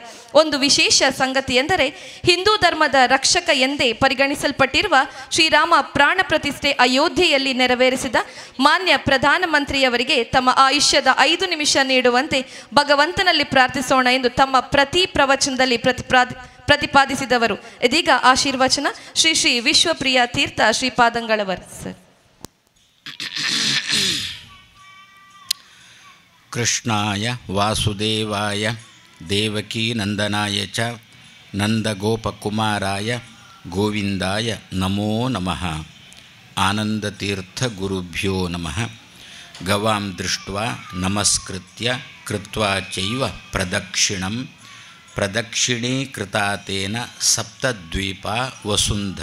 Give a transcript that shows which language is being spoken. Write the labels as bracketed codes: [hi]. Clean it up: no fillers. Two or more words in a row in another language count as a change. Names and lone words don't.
[kn] ಒಂದು ವಿಶೇಷ ಸಂಗತಿ ಎಂದರೆ ಹಿಂದೂ ಧರ್ಮದ ರಕ್ಷಕ ಎಂದೇ ಪರಿಗಣಿಸಲ್ಪಟ್ಟಿರುವ ಶ್ರೀರಾಮ ಪ್ರಾಣ ಪ್ರತಿಷ್ಠೆ ಅಯೋಧ್ಯೆಯಲ್ಲಿ ನೆರವೇರಿಸಿದ ಮಾನ್ಯ ಪ್ರಧಾನಮಂತ್ರಿಯವರಿಗೆ ತಮ್ಮ ಆಯುಷ್ಯದ 5 ನಿಮಿಷ ನೀಡುವಂತೆ ಭಗವಂತನಲ್ಲಿ ಪ್ರಾರ್ಥಿಸೋಣ ಎಂದು ತಮ್ಮ ಪ್ರತಿ ಪ್ರವಚನದಲ್ಲಿ ಪ್ರತಿಪಾದಿಸಿದವರು. ಇದೀಗ ಆಶೀರ್ವಚನ ಶ್ರೀ ಶ್ರೀ ವಿಶ್ವಪ್ರಿಯ ತೀರ್ಥ ಶ್ರೀಪಾದಂಗಳವರ್ ಸರ್. [sa] ಕೃಷ್ಣಾಯ ವಾಸುದೇವಾಯ ದೇವಕೀ ನಂದನಾಯ ಚ ನಂದಗೋಪಕುಮಾರಾಯ ಗೋವಿಂದಾಯ ನಮೋ ನಮಃ. ಆನಂದತೀರ್ಥ ಗುರುಭ್ಯೋ ನಮಃ. ಗವಾಂ ದೃಷ್ಟ್ವಾ ನಮಸ್ಕೃತ್ಯ ಕೃತ್ವಾ ಚೈವ ಪ್ರದಕ್ಷಿಣಂ ಪ್ರದಕ್ಷಿಣೀಕೃತಾ ತೇನ ಸಪ್ತದ್ವೀಪ ವಸುಂಧರಾ.